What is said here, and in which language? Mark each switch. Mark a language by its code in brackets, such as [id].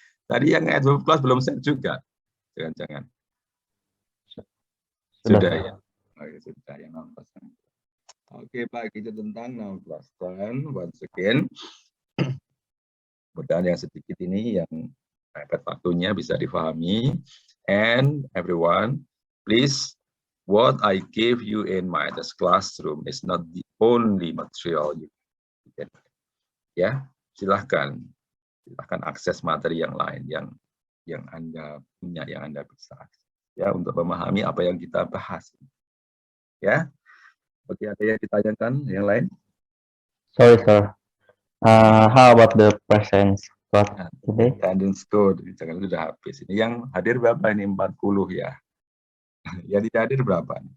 [id] Tadi yang adverb clause belum share juga. Jangan-jangan. Sudah ya. Oke, sudah yang non plus. Oke, baik, itu tentang non plus tense. [en] Once again, [id] mudah-mudahan yang sedikit ini yang mepet waktunya bisa difahami. [en] And everyone, please, what I give you in my classroom is not the only material you get. [id] Ya, silahkan akses materi yang lain yang Anda punya, yang Anda bisa akses, ya, untuk memahami apa yang kita bahas. Ya, oke, ada yang ditanyakan yang lain? [en] Sorry, sir. How about the presence class today? Attendance code, [id] jangan sudah habis. Ini yang hadir berapa ini? 40 ya. Yang tidak hadir berapa?